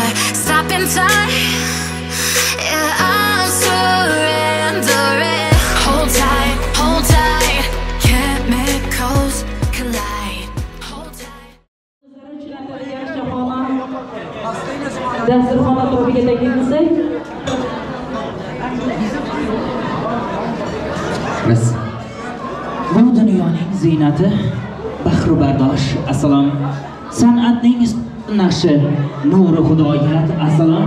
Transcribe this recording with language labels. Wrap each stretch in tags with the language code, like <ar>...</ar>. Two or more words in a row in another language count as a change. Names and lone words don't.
<en>Stop in time, yeah, I'm surrendering. Hold tight, chemicals collide. Hold tight.</en> <uz>Dasturxon atrofiga taklif Biz bu dunyoning ziynati bahru bardosh assalom. San'atning naqshi nuri xudoyat assalom.</uz>